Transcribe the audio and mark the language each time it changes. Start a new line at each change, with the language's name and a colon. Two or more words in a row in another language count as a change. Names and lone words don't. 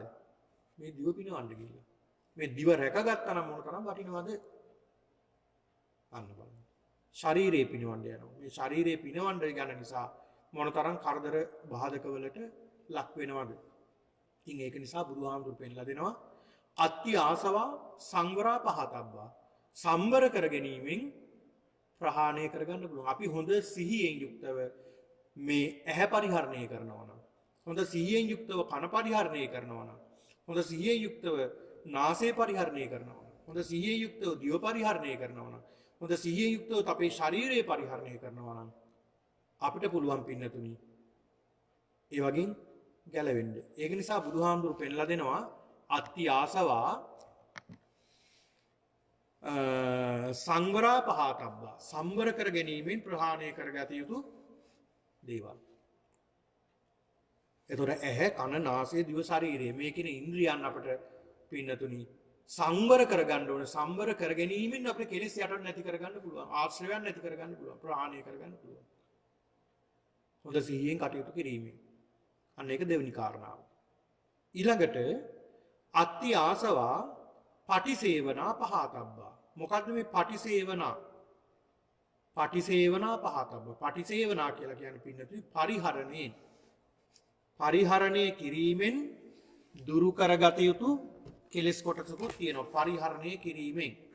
Sinhala: මේ දිව පිනවන්න ගිහිල්ලා. මේ දිව රැකගත්තා නම් මොන තරම් වටිනවද? අන්න බලන්න. ශරීරේ පිනවන්න යනවා. මේ ශරීරේ පිනවන්න යන නිසා මොන තරම් කරදර බාධකවලට ලක් වෙනවද? ඉතින් ඒක නිසා බුදුහාමුදුරු පෙන්ලා දෙනවා
Pali: අත්ති ආසවා සංවරා පහතබ්බා.
Sinhala: සම්වර කර ගැනීමෙන් ප්‍රහාණය කරගන්න පුළුවන්. අපි හොඳ සිහියෙන් යුක්තව මේ ඇහැ පරිහරණය කරනවා නම්, හොඳ සිහියෙන් යුක්තව කන පරිහරණය කරනවා නම්, හොඳ සිහියෙන් යුක්තව නාසය පරිහරණය කරනවා නම්, හොඳ සිහියෙන් යුක්තව දිව පරිහරණය කරනවා නම්, හොඳ සිහියෙන් යුක්තව අපේ ශරීරය පරිහරණය කරනවා නම් අපිට පුළුවන් පින්නතුනි ඒ වගේ ගැලවෙන්න. ඒක නිසා බුදුහාමුදුරු පෙන්ලා දෙනවා
Pali: අත්ති ආසවා සංවරා පහතබ්බා.
Sinhala: සම්වර කර ගැනීමෙන් ප්‍රහාණය කරගත යුතු දේවල්. එතකොට ඇහැ, කන, නාසය, දිව, ශරීරය මේ කියන ඉන්ද්‍රියන් අපිට පින්නතුනි සංවර කරගන්න ඕන. සංවර කර ගැනීමෙන් අපේ කෙලෙස් යටට නැති කරගන්න පුළුවන්. ආශ්‍රයයන් නැති කරගන්න පුළුවන්. ප්‍රහාණය කරගන්න පුළුවන්. හොඳ සිහියෙන් කටයුතු කිරීමෙන්. අන්න ඒක දෙවෙනි කාරණාව. ඊළඟට
Pali: අත්ති ආසවා පටිසේවනා පහතබ්බා.
Sinhala: මොකද්ද මේ පටිසේවනා?
Pali: පටිසේවනා පහතබ්බා.
Sinhala: පටිසේවනා කියලා කියන්නේ පින්නතුනි පරිහරණේ. පරිහරණය කිරීමෙන් දුරු කරගත යුතු කෙලෙස් කොටසකුත් තියෙනවා. පරිහරණය කිරීමෙන්.